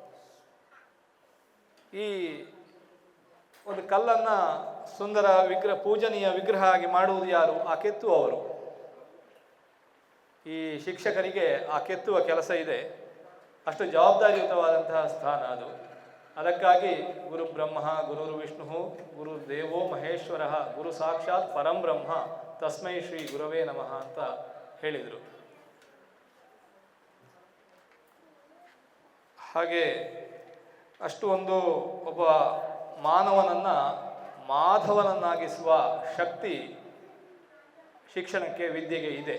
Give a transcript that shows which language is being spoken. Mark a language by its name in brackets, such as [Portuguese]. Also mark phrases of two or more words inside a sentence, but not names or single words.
[Kannada] ಈ ಒಂದು ಕಲ್ಲನ್ನು ಸುಂದರ ಪೂಜನೀಯ ವಿಗ್ರಹ ಆಗಿ ಮಾಡುವುದು ಯಾರು? ಆ ಕೆತ್ತುವವರು. ಈ ಶಿಕ್ಷಕರಿಗೆ ಆ ಕೆತ್ತುವ ಕೆಲಸ ಇದೆ. ಅಷ್ಟು ಜವಾಬ್ದಾರಿಯುತವಾದಂತಹ ಸ್ಥಾನ ಅದು. ಅದಕ್ಕಾಗಿ [Sanskrit] ಗುರು ಬ್ರಹ್ಮ ಗುರುರ್ ವಿಷ್ಣು ಗುರು ದೇವೋ ಮಹೇಶ್ವರ ಗುರು ಸಾಕ್ಷಾತ್ ಪರಂ ಬ್ರಹ್ಮ ತಸ್ಮೈ ಶ್ರೀ ಗುರವೇ ನಮಃ [Kannada] ಅಂತ ಹೇಳಿದರು. ಹಾಗೆ ಅಷ್ಟು ಒಬ್ಬ ಮಾನವನನ್ನು ಮಾಧವನನ್ನಾಗಿಸುವ ಶಕ್ತಿ ಶಿಕ್ಷಣಕ್ಕೆ, ವಿದ್ಯೆಗೆ ಇದೆ.